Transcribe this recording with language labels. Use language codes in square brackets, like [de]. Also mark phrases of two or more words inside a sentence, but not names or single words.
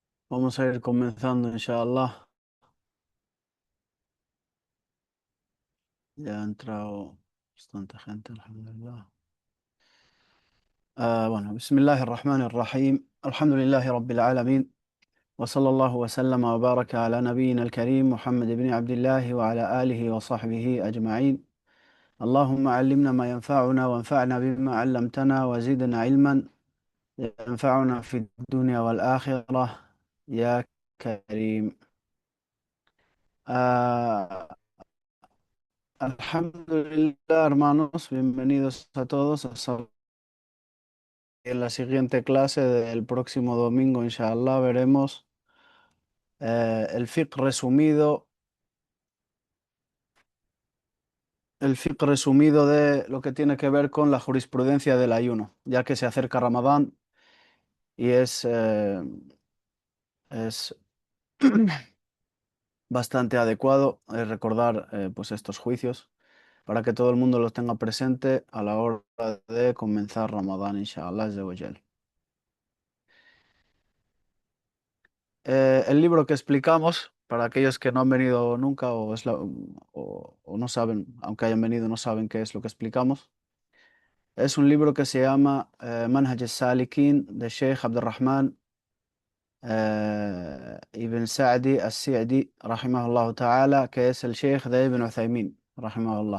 [es] Vamos a ir comenzando, inshallah. Ya ha entrado bastante gente, alhamdulillah. Bueno, [ar] بسم الله الرحمن الرحيم. الحمد لله رب العالمين. وصلى الله وسلم وبارك على نبينا الكريم محمد بن عبد الله وعلى آله وصحبه أجمعين. اللهم علمنا ما ينفعنا وانفعنا بما علمتنا وزدنا علما ينفعنا في الدنيا والآخرة يا كريم. آه الحمد لله, [es] hermanos, bienvenidos a todos. En la siguiente clase del próximo domingo, inshallah, veremos el fiqh resumido de lo que tiene que ver con la jurisprudencia del ayuno, ya que se acerca Ramadán y es bastante adecuado recordar pues estos juicios para que todo el mundo los tenga presente a la hora de comenzar Ramadán, [ar] إن شاء الله، عز وجل. [es] El libro que explicamos, para aquellos que no han venido nunca o no saben, aunque hayan venido, no saben qué es lo que explicamos, es un libro que se llama Manhaj al-Salikin de Sheikh Abdurrahman Ibn Sa'di al-Sa'di, [ar] رحمه الله تعالى, [es] que es el Sheikh de Ibn Uthaymin, rahimahullah.